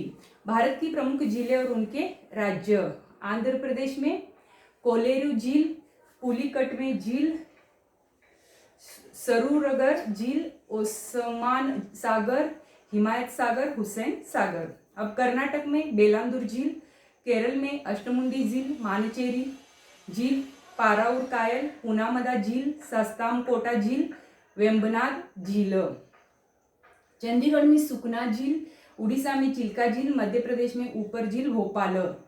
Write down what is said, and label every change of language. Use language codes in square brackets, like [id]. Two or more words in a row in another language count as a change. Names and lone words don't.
[hi] भारत की प्रमुख झीलें और उनके राज्य। आंध्र प्रदेश में कोलेरू झील, पुलिकट में झील, सरूरगर झील, ओस्मान सागर, हिमायत सागर, हुसैन सागर। अब कर्नाटक में बेलांदूर झील, केरल में अष्टमुंडी झील, मानचेरी झील, पाराउर कायल, पुनामदा झील, सस्तामकोटा झील, वेम्बनाड झील। चंडीगढ़ में सुकना झील, उड़ीसा में चिल्का झील, मध्य प्रदेश में ऊपर झील, भोपाल।